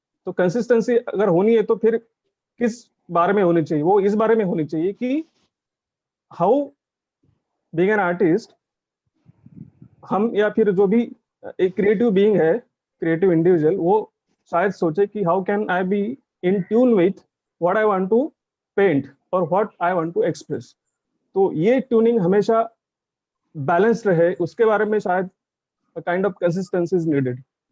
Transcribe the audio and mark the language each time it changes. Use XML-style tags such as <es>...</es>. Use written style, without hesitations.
<hi>तो consistency अगर होनी है तो फिर किस बारे में होनी चाहिए? वो इस बारे में होनी चाहिए कि</hi> <en>how being an artist, हम या फिर जो भी एक creative being है, creative individual,</en> <hi>वो शायद सोचे कि</hi> <en>how can I be in tune with what I want to paint or what I want to express.</en> <hi>तो ये ट्यूनिंग हमेशा बैलेंस रहे, उसके बारे में शायद</hi> <en>a kind of consistency is needed.</en>